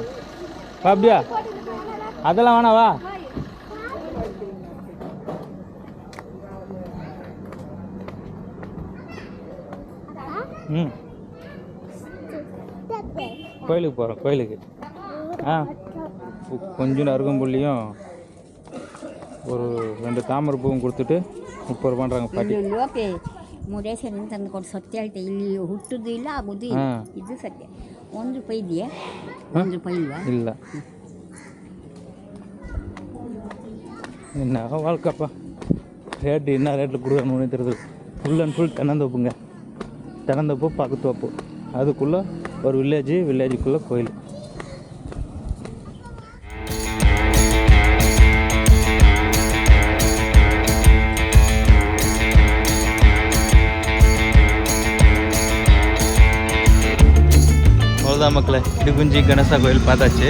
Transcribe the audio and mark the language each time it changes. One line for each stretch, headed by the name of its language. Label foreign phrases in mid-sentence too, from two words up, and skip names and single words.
Tamil: வா அப்படியா, அதெல்லாம் வேணா வா. கோயிலுக்கு போகிறோம். கோயிலுக்கு கொஞ்சம் அருகம்புள்ளியும் ஒரு 2 தாமரை பூவும் கொடுத்துட்டு 30 ரூபான்றாங்க பாட்டி.
Kannada: ಮುರೇಶ್ವರನ ತಂದು ಕೊಟ್ಟು ಸತ್ಯ ಹೇಳ್ತೆ. ಇಲ್ಲಿ ಹುಟ್ಟುದು ಇಲ್ಲ ಆಗೋದು ಇಲ್ಲ, ಇದು ಸತ್ಯ. 1 ರೂಪಾಯಿ ಇದೆಯಾ? 1 ರೂಪಾಯಿ ಇಲ್ವಾ? ಇಲ್ಲ.
Tamil: என்ன வாழ்க்கைப்பா, ரேட்டு என்ன ரேட்டில் கொடுக்கணும்னு தெரியுது.
English: full and full
Tamil: தென்னந்தோப்புங்க. தென்னந்தோப்பு பக்கத்தோப்பு, அதுக்குள்ளே ஒரு வில்லேஜுக்குள்ளே கோயில். அவ்வளோதான் மக்களே, இடுகுஞ்சி கணேசா கோயில் பார்த்தாச்சு.